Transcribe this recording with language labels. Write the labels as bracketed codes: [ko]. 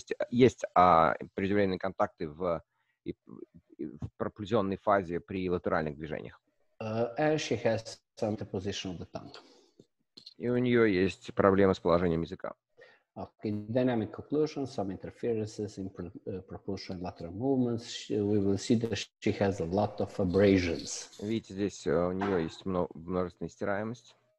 [ru] Есть преждевременные контакты в проклюзионной фазе при латеральных движениях. [en] And she has some deposition of the tongue. [ru] И у нее есть проблемы с положением языка. [en] Okay, dynamic occlusion, some interferences in propulsion lateral movements. We will see that she has a lot of abrasions. [ru] Видите, здесь у нее есть множественная стираемость.